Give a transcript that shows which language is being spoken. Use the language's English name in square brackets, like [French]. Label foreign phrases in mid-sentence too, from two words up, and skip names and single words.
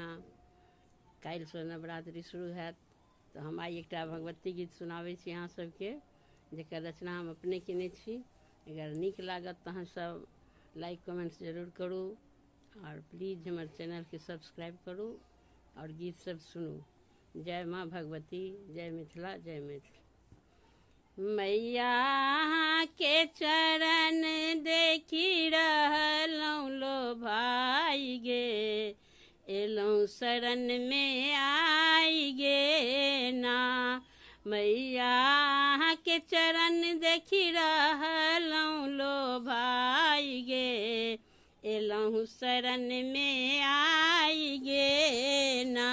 [Maithili] काल्हि से नवरात्रि शुरू हैत तो हम आई एकटा भगवती गीत सुनाबै छी अहाँ सबके, जेकर रचना हम अपने केने छी। अगर नीक लागत तऽ अहाँ सब [English] like comments [Maithili] जरूर करू और प्लीज़ हमर चैनल के सब्सक्राइब करू और गीत सब सुनू। जय माँ भगवती, जय मिथिला, जय मैथिली। मैया के चरण देखी रहलौं लो भाई गे, एलौं शरण में आई गे ना। मैया के चरण देखी रहलौं लो भाई गे, एलौं शरण में आई गे ना।